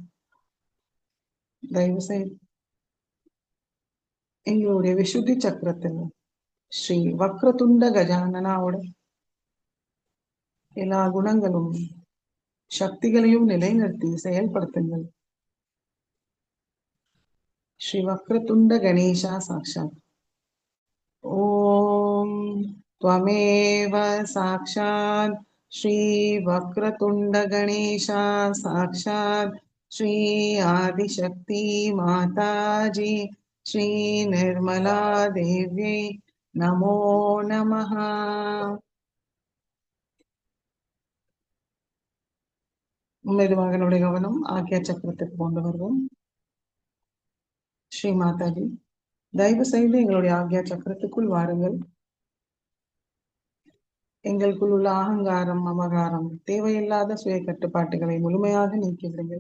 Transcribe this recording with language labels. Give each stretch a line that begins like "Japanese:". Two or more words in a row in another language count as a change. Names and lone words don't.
Tamil: தயவு செய்து எங்களுடைய விசுத்தி சக்கரத்தில் ஸ்ரீ வக்ரதுண்ட கஜானனாவோட எல்லா குணங்களும் சக்திகளையும் நிலைநிறுத்தி செயல்படுத்துங்கள். ஸ்ரீ வக்ரதுண்ட கணேசா சாட்சாத்.
Sanskrit: ஓம் त्वमेव साक्षात् श्री वक्रतुंड गणेशा साक्षात् श्री आदिशक्ति माताजी श्री निर्मला देव्यै नमो नमः.
Tamil: மெதுவாக நம்முடைய கவனம் ஆக்யா சக்கரத்துக்கு கொண்டு வருவோம். ஸ்ரீ மாதாஜி, தயவு செய்து எங்களுடைய ஆக்யா சக்கரத்துக்குள் வாருங்கள். எங்களுக்குள் உள்ள அகங்காரம், மமகாரம், தேவையில்லாத சுய கட்டுப்பாட்டுகளை முழுமையாக நீக்கிவிடுங்கள்.